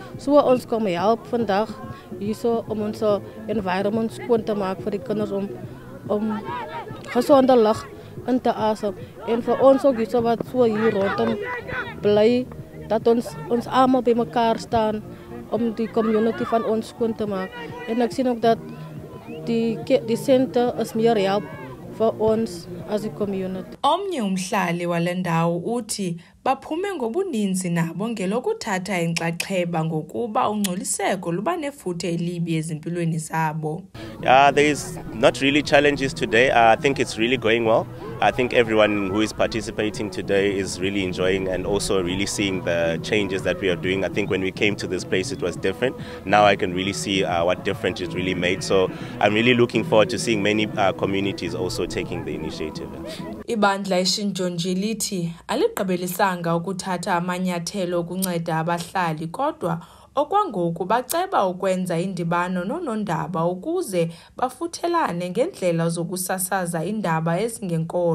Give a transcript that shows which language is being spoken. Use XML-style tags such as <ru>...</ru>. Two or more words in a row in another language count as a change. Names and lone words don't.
<af>So ons kom help vandag hierso om ons environment skoon te maak vir die kinders om gesonde lug in te asem en vir ons ook hierso wat so hier rondom bly dat ons almal by mekaar staan om die community van ons skoon te maak. En ek sien ook dat die center is meer help for ons</af> <en>as a community.</en> <xh>Omnye umhlali wale ndawo uthi baphume ngobuninzi nabo ngelokuthatha inxaxheba ngokuba ungcoliseko luba nefuthe elibi ezimpilweni zabo.</xh> <en>There is not really challenges today. I think it's really going well. I think everyone who is participating today is really enjoying and also really seeing the changes that we are doing. I think when we came to this place it was different. Now I can really see what difference it really made. So I'm really looking forward to seeing many communities also taking the initiative.</en> <xh>Ibandla iShinjonji lithi aligqibelisanga ukuthatha amanyathelo okunceda abahlali, kodwa okwangoku baceba ukwenza indibano nonondaba ukuze bafuthelane ngendlela zokusasaza indaba ezingenkolo.</xh>